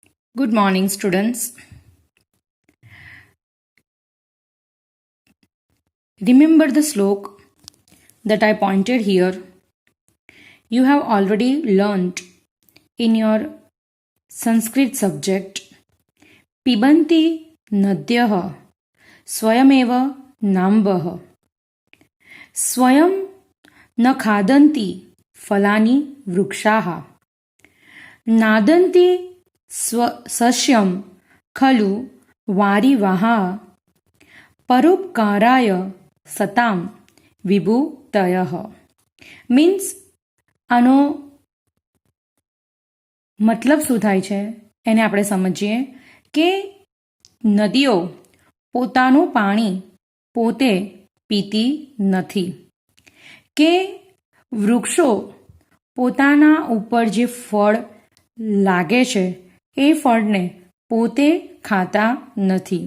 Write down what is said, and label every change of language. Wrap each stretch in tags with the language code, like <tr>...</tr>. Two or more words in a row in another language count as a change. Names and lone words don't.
<en>Good morning, students. Remember the slok that I pointed here? You have already learnt in your Sanskrit subject</en> <sa>पिबन्ति नद्यः स्वयमेव नाम्भः स्वयं न खादन्ति फलानि वृक्षाः नादन्ति सस्यं खलु वारिवाः परोपकाराय सताम विभूतयः મીન્સ આનો</sa> <gu>મતલબ શું થાય છે એને આપણે સમજીએ કે નદીઓ પોતાનું પાણી પોતે પીતી નથી કે વૃક્ષો પોતાના ઉપર જે ફળ લાગે છે એ ફળને પોતે ખાતા નથી.</gu>